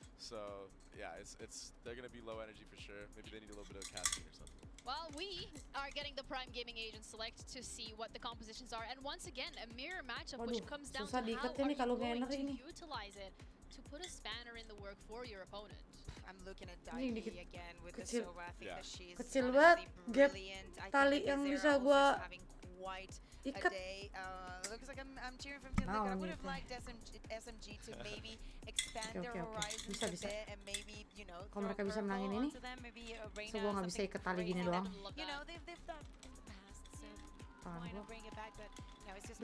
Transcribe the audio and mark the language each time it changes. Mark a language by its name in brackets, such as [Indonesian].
[English] So yeah, they're gonna be low energy for sure. Maybe they need a little bit of caffeine or something. Well, we are getting the Prime Gaming Agent Select to see what the compositions are, and once again, a mirror matchup which comes down to how are you going to utilize it to put a spanner in the work for your opponent. I'm looking at Daichi again with the Sova. I think that she's [Indonesian] kecil banget gap tali yang bisa gua ikat. [English] Looks like I'm cheering from Team Liquid. I would have liked SMG to maybe expand their horizons a bit and maybe, you know, [Indonesian] kalau mereka bisa menangin ini, so gua nggak bisa ikat tali gini doang. [English] You know, they've done in the past. So point of bringing it back, but no, it's just.